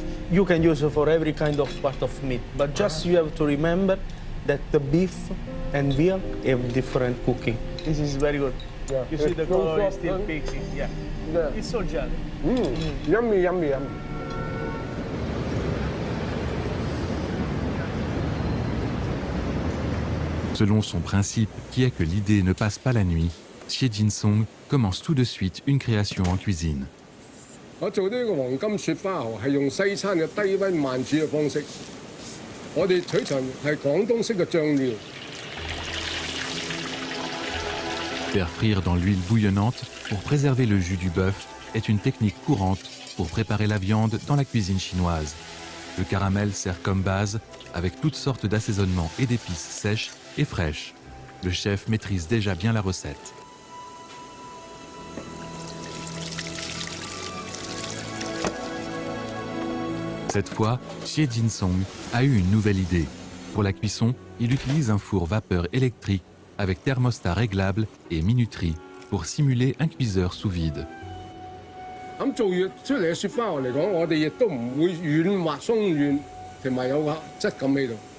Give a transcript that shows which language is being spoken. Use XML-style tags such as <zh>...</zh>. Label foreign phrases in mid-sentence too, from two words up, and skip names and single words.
<en>You can use it for every kind of part of meat, but just you have to remember that the beef and veal have different cooking. This is very good. Yeah. You see the It's so color is soft, still huh? pixie. Yeah. Yeah. It's so jelly. Yummy, yummy, yummy.</en> <fr>Selon son principe, qui est que l'idée ne passe pas la nuit, Xie Jinsong commence tout de suite une création en cuisine.</fr> <yue>我做呢個黃金雪花蠔係用西餐嘅低溫慢煮嘅方式，我哋取材係廣東式嘅醬料。</yue> <fr>Faire frire dans l'huile bouillonnante pour préserver le jus du bœuf est une technique courante pour préparer la viande dans la cuisine chinoise. Le caramel sert comme base avec toutes sortes d'assaisonnements et d'épices sèches et fraîches. Le chef maîtrise déjà bien la recette. Cette fois, Xie Jinsong a eu une nouvelle idée. Pour la cuisson, il utilise un four vapeur électrique avec thermostat réglable et minuterie pour simuler un cuiseur sous vide.</fr> <yue>咁做出嚟嘅雪花蠔嚟講，我哋亦都唔會軟滑鬆軟，同埋有個質感喺度。</yue>